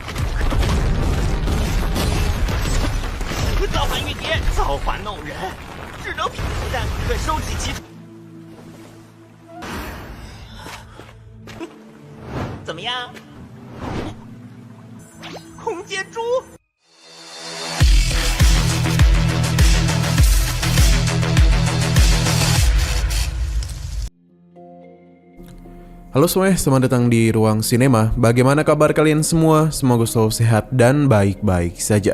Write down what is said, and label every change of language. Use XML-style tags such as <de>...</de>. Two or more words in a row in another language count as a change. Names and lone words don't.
<zh>造化玉蝶，造化弄人，只能但可收集其。怎么样？空间珠。</zh> <id>Halo semuanya, selamat datang di Ruang Sinema. Bagaimana kabar kalian semua? Semoga selalu sehat dan baik-baik saja.</id>